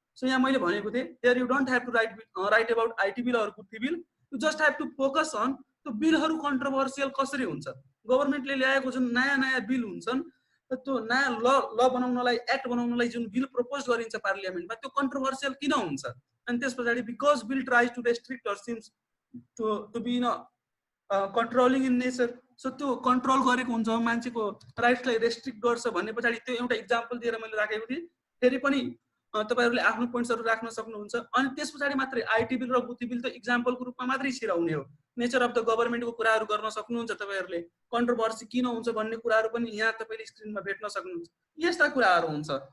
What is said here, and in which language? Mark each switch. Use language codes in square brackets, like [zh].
[ne] So यहाँ मैले भनेको थिएँ [en] here you don't have to write about IT bill or Guthi bill, you just have to focus on [ne] त्यो बिलहरू कन्ट्रोभर्सियल कसरी हुन्छ। गभर्मेन्टले ल्याएको जुन नयाँ नयाँ बिल हुन्छन् त्यो नयाँ ल बनाउनलाई, एक्ट बनाउनलाई जुन बिल प्रपोज गरिन्छ पार्लियामेन्टमा, त्यो कन्ट्रोभर्सियल किन हुन्छ। अनि त्यस पछाडि [en] Because bill tries to restrict or seems to be in controlling in nature. [ne] So त्यो कन्ट्रोल गरेको हुन्छ, मान्छेको राइट्सलाई रेस्ट्रिक्ट गर्छ भन्ने पछाडि त्यो एउटा इक्जाम्पल दिएर मैले राखेको थिएँ। फेरि पनि तपाईँहरूले आफ्नो पोइन्ट्सहरू राख्न सक्नुहुन्छ। अनि त्यस पछाडि मात्रै आइटी बिल र गुथी बिल त इक्जाम्पलको रूपमा मात्रै छिराउने हो। नेचर अफ द गभर्मेन्टको कुराहरू गर्न सक्नुहुन्छ तपाईँहरूले। कन्ट्रोभर्सी किन हुन्छ भन्ने कुराहरू पनि यहाँ तपाईँले स्क्रिनमा भेट्न सक्नुहुन्छ। यस्ता कुराहरू हुन्छ।